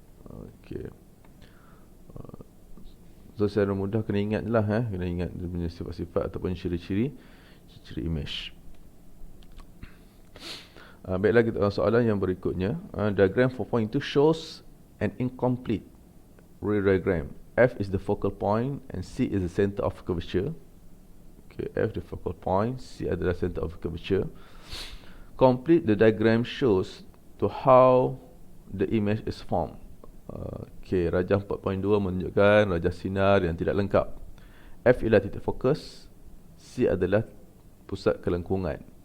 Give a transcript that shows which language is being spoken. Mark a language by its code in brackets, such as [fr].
[ms] Okey. So secara mudah kena ingat je lah, kena ingat dia punya sifat-sifat ataupun ciri-ciri image. Baiklah, kita soalan yang berikutnya. [en] Diagram 4.2 shows an incomplete ray diagram. F is the focal point and C is the center of curvature. Okay, F the focal point, [ms] C adalah [en] center of curvature. Complete the diagram shows to how the image is formed. [ms] Okey, rajah 4.2 menunjukkan rajah sinar yang tidak lengkap. F ialah titik fokus, C adalah pusat kelengkungan.